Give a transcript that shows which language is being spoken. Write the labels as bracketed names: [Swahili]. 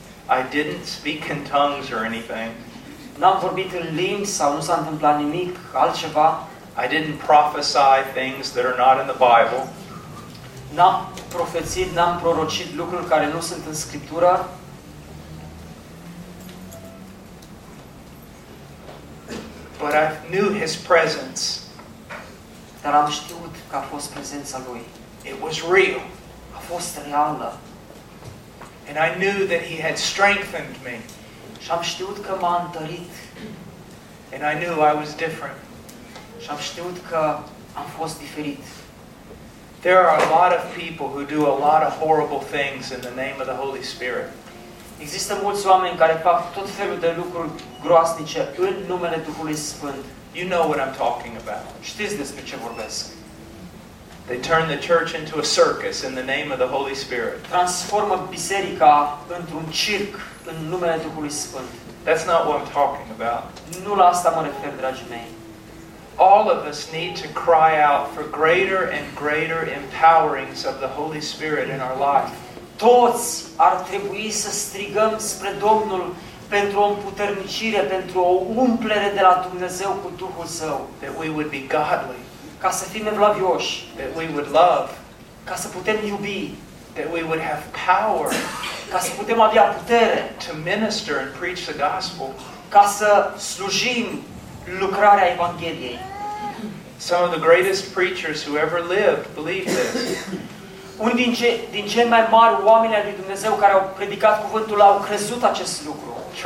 [English] I didn't speak in tongues or anything. [Romanian] N-am vorbit în limbi sau nu s-a întâmplat nimic altceva. [English] I didn't prophesy things that are not in the Bible. [Romanian] N-am prorocit lucruri care nu sunt în Scriptură. [English] But I knew his presence. [Romanian] Dar am știut că a fost prezența lui. [English] It was real. [Romanian] A fost reală. [English] And I knew that he had strengthened me. [Romanian] Și am știut că m-a întărit. [English] And I knew I was different. [Romanian] Și am știut că am fost diferit. [English] There are a lot of people who do a lot of horrible things in the name of the Holy Spirit. [Romanian] Există mulți oameni care fac tot felul de lucruri groaznice în numele Duhului Sfânt. [English] You know what I'm talking about. [Romanian] Știți despre ce vorbesc. [English] They turn the church into a circus in the name of the Holy Spirit. [Romanian] Transformă biserica într-un circ în numele Duhului Sfânt. [English] That's not what I'm talking about. [Romanian] Nu la asta mă refer, dragii mei. [English] All of us need to cry out for greater and greater empowerings of the Holy Spirit in our life. [Romanian] Toți ar trebui să strigăm spre Domnul pentru o împuternicire, pentru o umplere de la Dumnezeu cu Duhul Său. [English] That we would be godly. [Romanian] Ca să fim evlavioși. [English] That we would love. [Romanian] Ca să putem iubi. [English] That we would have power. [Romanian] Ca să putem avea putere. [English] To minister and preach the gospel. [Romanian] Ca să slujim lucrarea Evangheliei. [English] Some of the greatest preachers who ever lived believe this. [Romanian] Unii din cei mai mari oameni ai lui Dumnezeu care au predicat cuvântul au crezut acest lucru.